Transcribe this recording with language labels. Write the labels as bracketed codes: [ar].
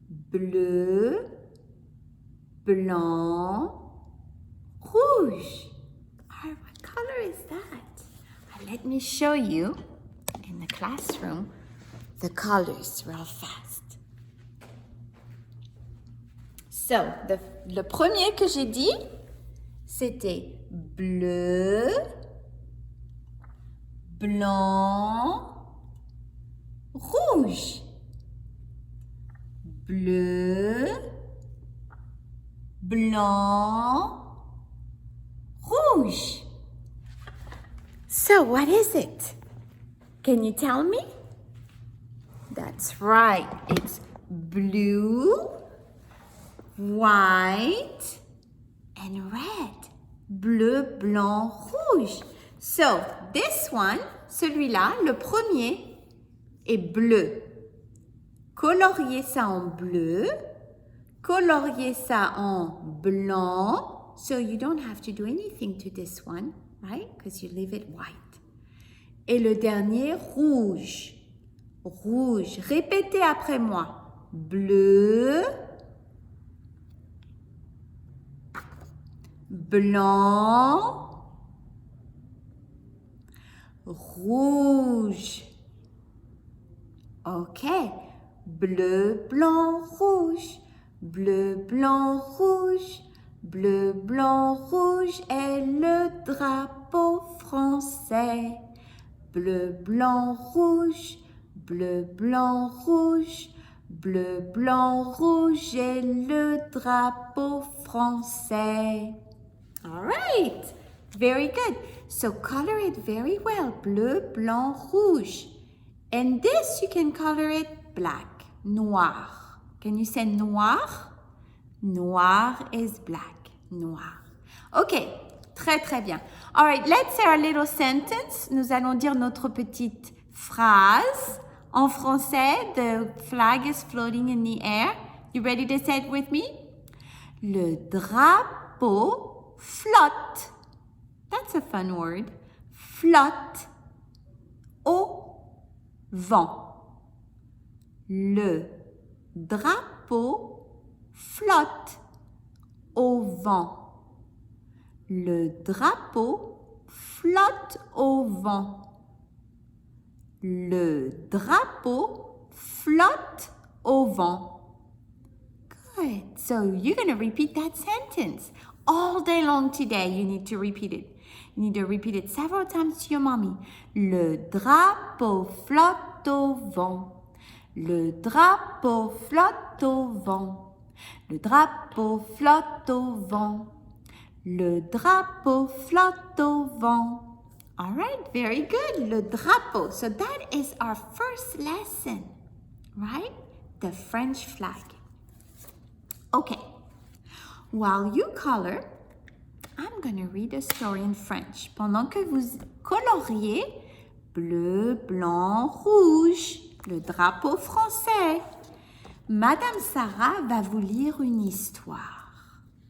[fr] Bleu, blanc, rouge. [en] All right, what color is that? Let me show you in the classroom the colors real fast. [fr] So, le premier que j'ai dit, c'était bleu, blanc, rouge. Bleu, blanc, rouge. [en] So, what is it? Can you tell me? That's right. It's blue, white, and red. [fr] Bleu, blanc, rouge. [en] So, this one, [fr] celui-là, le premier, est bleu. Coloriez ça en bleu. Coloriez ça en blanc. [en] So, you don't have to do anything to this one, right? Because you leave it white. [fr] Et le dernier, rouge. Rouge. Répétez après moi. Bleu, blanc, rouge. Ok, bleu, blanc, rouge, bleu, blanc, rouge, bleu, blanc, rouge est le drapeau français. Bleu, blanc, rouge, bleu, blanc, rouge, bleu, blanc, rouge est le drapeau français. [en] All right, very good. So color it very well. [fr] Bleu, blanc, rouge. [en] And this you can color it black, noir. Can you say noir? Noir is black, noir. [fr] Ok, très très bien. [en] All right, let's say our little sentence. [fr] Nous allons dire notre petite phrase. En français, [en] the flag is floating in the air. You ready to say it with me? [fr] Le drapeau flotte. [en] That's a fun word. [fr] Flotte au vent. Le drapeau flotte au vent. Le drapeau flotte au vent. Le drapeau flotte au vent. [en] Good. So you're going to repeat that sentence all day long today. You need to repeat it. You need to repeat it several times to your mommy. [fr] Le drapeau flotte au vent. Le drapeau flotte au vent. Le drapeau flotte au vent. Le drapeau flotte au vent. [en] All right, very good. [fr] Le drapeau. [en] So that is our first lesson, right? The French flag. Okay. While you color, I'm going to read a story in French. [fr] Pendant que vous coloriez bleu, blanc, rouge, le drapeau français, Madame Sarah va vous lire une histoire.